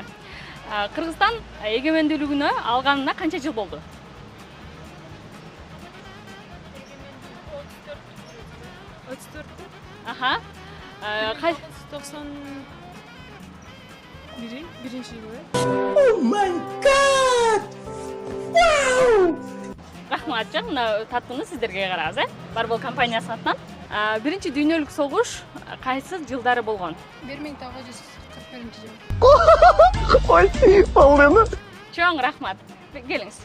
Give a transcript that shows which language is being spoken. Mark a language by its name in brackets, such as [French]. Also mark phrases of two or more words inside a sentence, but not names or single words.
[Kyrgyz] Кыргызстан эгемендүүлүгүнө алганына канча жыл болду? 34. Аха. 91-нчи жылы. [English] Oh my god! Wow! [Kyrgyz] Рахмат, мына таттууну сиздерге ыйгарабыз, Барбол компаниясынын атынан. Биринчи дүйнөлүк согуш кайсы жылдары болгон? 1941 жыл. Ой, полдыны. Чоң рахмат. Келиңиз.